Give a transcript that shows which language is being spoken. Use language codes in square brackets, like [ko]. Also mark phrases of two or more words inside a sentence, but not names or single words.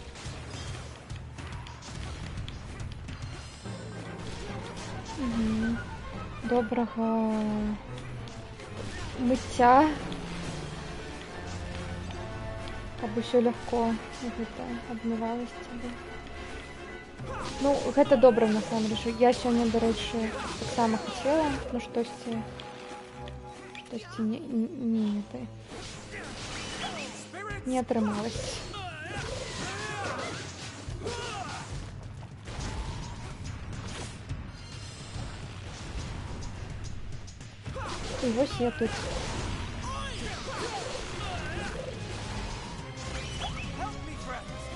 [uk] Доброго миття. [be] каб усё легко гэта адмывалася цябе. Ну, гэта добра насамрэч. Я сёння, дарэчы, таксама хацела, ну штосьці не атрымалася. І вось я тут. [en] Help me, friends!